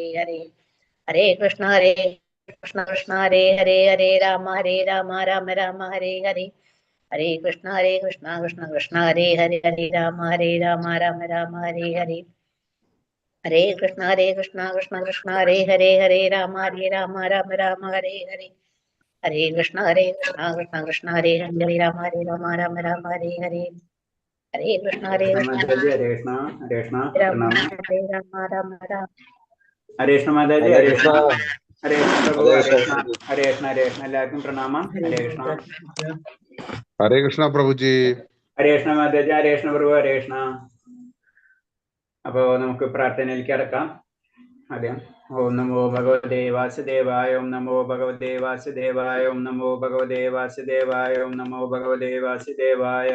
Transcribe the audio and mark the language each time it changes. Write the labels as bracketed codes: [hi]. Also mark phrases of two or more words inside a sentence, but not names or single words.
[sa] ഹരേ ഹരേ കൃഷ്ണ കൃഷ്ണ ഹരേ ഹരേ രാമ രാമ ഹരേ ഹരേ ഹരേ കൃഷ്ണ കൃഷ്ണ ഹരേ ഹരേ രാമ രാമ ഹരേ ഹരേ ഹരേ കൃഷ്ണ കൃഷ്ണ ഹരേ ഹരേ രാമ രാമ ഹരേ ഹരേ ഹരേ കൃഷ്ണ കൃഷ്ണ ഹരേ ഹരേ രാമ രാമ ഹരേ ഹരേ ഹരേ കൃഷ്ണ രാമ രാമ ഹരേ കൃഷ്ണ മാതാജി, ഹരേ കൃഷ്ണ, ഹരേ കൃഷ്ണ പ്രഭു, ഹരേ കൃഷ്ണ, ഹരേ കൃഷ്ണ, ഹരേ കൃഷ്ണ. [ml] എല്ലാവർക്കും പ്രണാമം. [sa] ഹരേ കൃഷ്ണ. ഹരേ കൃഷ്ണ പ്രഭുജി. ഹരേ കൃഷ്ണ മാതാജി, ഹരേ കൃഷ്ണ പ്രഭു, ഹരേ കൃഷ്ണ. [ml] അപ്പോ നമുക്ക് പ്രാർത്ഥനയിലേക്ക് അടക്കാം. [sa] ആദ്യം ഓം നമോ ഭഗവതേ വാസുദേവായ, ഓം നമോ ഭഗവതേ വാസുദേവായ, ഓം നമോ ഭഗവതേ വാസുദേവായ, ഓം നമോ ഭഗവതേ വാസുദേവായ.